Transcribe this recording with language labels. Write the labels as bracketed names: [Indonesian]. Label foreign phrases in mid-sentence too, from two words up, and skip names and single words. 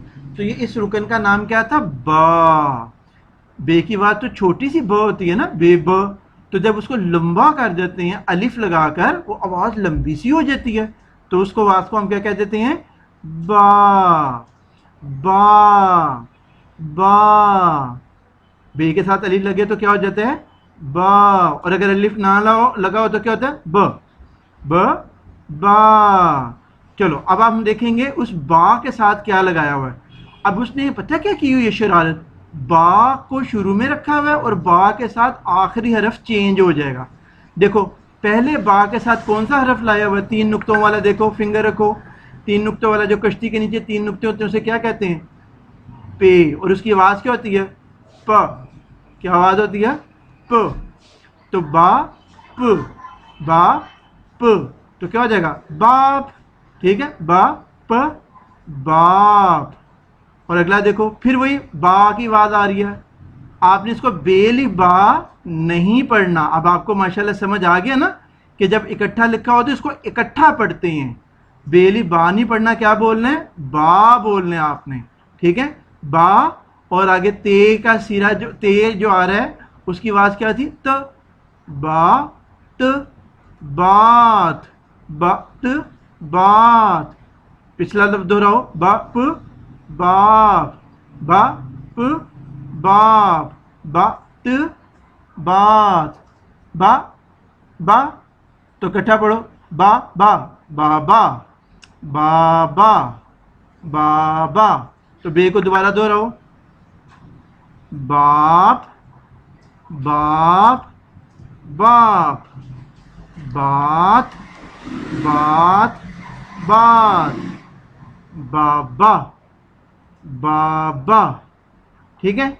[Urdu] تو یہ اس رکن کا نام کیا تھا, با. بے کی آواز تو چھوٹی سی ب ہوتی ہے نا, بے ب, تو جب اس کو لمبا کر دیتے ہیں الف لگا کر وہ آواز لمبی سی ہو جاتی ہے, تو اس کو آواز کو ہم کیا کہہ دیتے ہیں, با. با با. بے کے ساتھ الف لگے تو کیا ہو جاتا ہے, با, اور اگر الف نہ لگا ہو تو کیا ہوتا ہے, ب. ب با. چلو اب ہم دیکھیں گے اس با کے ساتھ کیا لگایا ہوا ہے. اب اس نے پتہ کیا کی ہوئی ہے شرارت, با کو شروع میں رکھا ہوا ہے اور با کے ساتھ آخری حرف چینج ہو جائے گا. دیکھو پہلے با کے ساتھ کون سا حرف لایا ہوا ہے, 3 نقطوں والا, دیکھو فنگر رکھو, 3 نقطوں والا جو کشتی کے نیچے 3 نقطے ہوتے ہیں اسے کیا کہتے ہیں, پے, اور اس کی آواز کیا ہوتی ہے, پ. کیا آواز ہوتی ہے, پ. تو با پ, با پ, تو کیا ہو جائے گا, باپ, ٹھیک ہے, با پ باپ. اور اگلا دیکھو پھر وہی با کی آواز آ رہی ہے, آپ نے اس کو بیلی با نہیں پڑھنا. اب آپ کو ماشاءاللہ سمجھ آ گیا نا کہ جب اکٹھا لکھا ہو تو اس کو اکٹھا پڑھتے ہیں, بیلی با نہیں پڑھنا, کیا بولنا ہے, با بولنا ہے آپ نے, ٹھیک ہے. با اور آگے تے کا سیرا جو تے جو آ رہا ہے اس کی آواز کیا تھی, ت. با ت بات, بات بات. پچھلا لفظ دہراؤ, باپ باپ, باپ باپ, بات بات, با با. تو اکٹھا پڑھو, با با, بابا, بابا, بابا. تو بے کو دوبارہ دہراؤ, باپ باپ باپ, بات بات بات, بابا بابا, ٹھیک ہے.